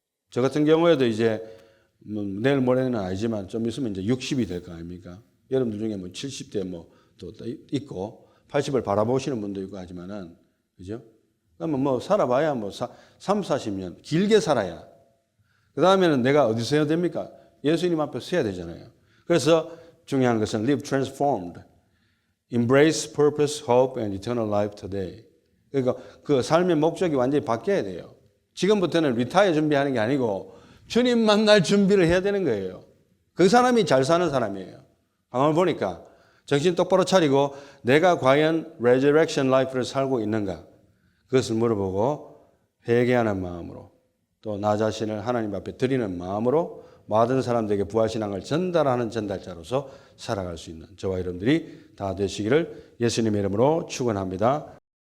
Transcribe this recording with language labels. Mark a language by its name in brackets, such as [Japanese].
[Korean] 저 같은 경우에도 이제 내일 모레는 아니지만 좀 있으면 이제 60이 될 거 아닙니까? 여러분들 중에 뭐 70대 뭐 또 있고 80을 바라보시는 분도 있고 하지만은, 그죠? 그러면 뭐 살아봐야 뭐 3, 40년 길게 살아야. 그 다음에는 내가 어디서 해야 됩니까? 예수님 앞에 서야 되잖아요. 그래서 중요한 것은 [English] live transformed, embrace purpose, hope and eternal life today. [Korean] 그러니까 그 삶의 목적이 완전히 바뀌어야 돼요. 지금부터는 리타이어 준비하는 게 아니고 주님 만날 준비를 해야 되는 거예요. 그 사람이 잘 사는 사람이에요. 방을 보니까 정신 똑바로 차리고 내가 과연 [English] resurrection life [Korean] 를 살고 있는가, 그것을 물어보고 회개하는 마음으로 또 나 자신을 하나님 앞에 드리는 마음으로 모든 사람들에게 부활신앙을 전달하는 전달자로서 살아갈 수 있는 저와 여러분들이 다 되시기를 예수님의 이름으로 축원합니다.